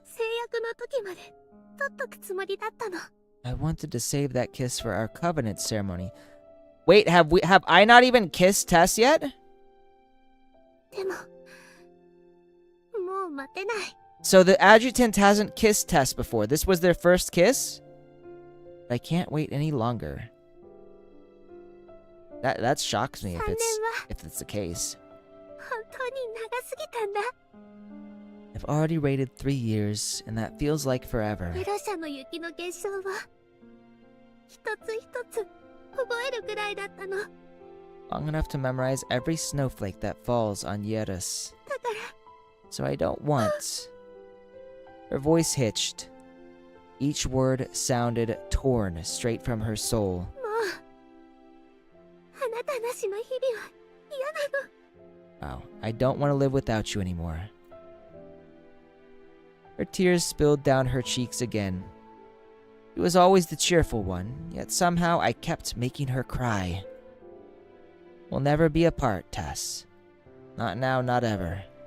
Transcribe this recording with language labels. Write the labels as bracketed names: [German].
[Japanese] 制約の時まで取っとくつもりだったの。 [English] I wanted to save that kiss for our covenant ceremony. Wait, have I not even kissed Tess yet? [Japanese] でももう待てない。 [English] So the adjutant hasn't kissed Tess before. This was their first kiss? I can't wait any longer. That shocks me if it's the case. [Japanese] 本当に長すぎたんだ。 [English] I've already waited 3 years, and that feels like forever. [Japanese] エロ社の雪の結晶は一つ一つ覚えるくらいだったの。だか [English] Long enough to memorize every snowflake that falls on Yerus. [Japanese] ら [English] So I don't want... Her voice hitched. Each word sounded torn straight from her soul. [Japanese] もうあなたなしの日々は嫌なの。 [English] Wow, I don't want to live without you anymore. Her tears spilled down her cheeks again. She was always the cheerful one, yet somehow I kept making her cry. We'll never be apart, Tess. Not now, not ever.